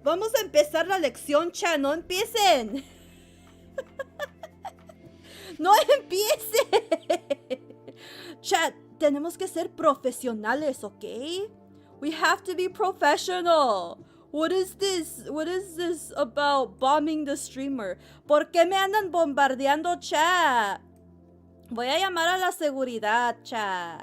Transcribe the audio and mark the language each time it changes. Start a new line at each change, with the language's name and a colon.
Spanish: Vamos a empezar la lección, chat. No empiecen. ¡No empiecen! Chat, tenemos que ser profesionales, ¿ok?
English: We have to be professional. What is this? What is this about bombing the streamer?
Spanish: ¿Por qué me andan bombardeando, chat? Voy a llamar a la seguridad, chat.